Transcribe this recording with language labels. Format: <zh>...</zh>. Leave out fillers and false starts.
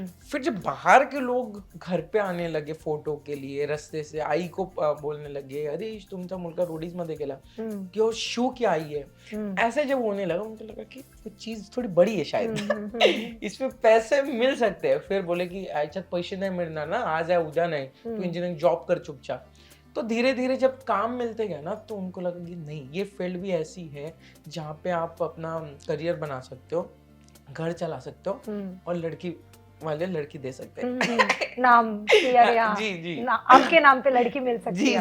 <hi>फिर जब बाहर के लोग घर पे आने लगे फोटो के लिए, रास्ते से आई को बोलने लगे</hi> <mr>अरे तुमचा मुलगा रोडीज मध्ये गेला,</mr> <hi>कि शो क्या आई है, ऐसे जब होने लगा उनको लगा कि कुछ चीज थोड़ी बड़ी है शायद इसमें पैसे मिल सकते हैं। फिर बोले कि</hi> <mr>याच्यात पैसे नाही मिळणार ना,</mr> <hi>आज है</hi> <mr>उद्या</mr> <hi>नहीं, तू इंजीनियरिंग जॉब कर चुपचाप। तो धीरे धीरे जब काम मिलते गए ना, तो उनको लगा कि नहीं, ये फील्ड भी ऐसी है जहाँ पे आप अपना करियर बना सकते हो, घर चला सकते हो, और लड़की वाले लड़की दे सकते हैं। नाम अरे जी जी आपके नाम पे लड़की मिल सकती है</hi>